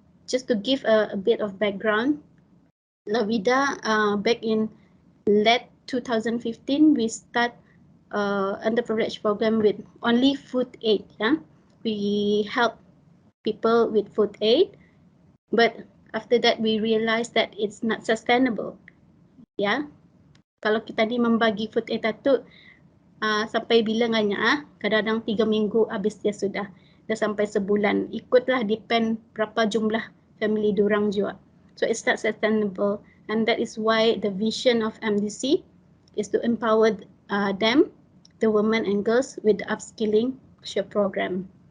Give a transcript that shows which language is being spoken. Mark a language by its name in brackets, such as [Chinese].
[English] Just to give a bit of background, La Vida back in late 2015, we start underprivileged program with only food aid. Yeah, we help people with food aid, but after that we realized that it's not sustainable. [Malay] Yeah, kalau kita ni membagi food aid itu sampai bilangannya, kadang-kadang 3 minggu habis dia sudah sampai sebulan. Ikutlah depend berapa jumlah family diorang juga. [English] So it's not sustainable, and that is why the vision of MDC is to empower them, the women and girls, with the upskilling program.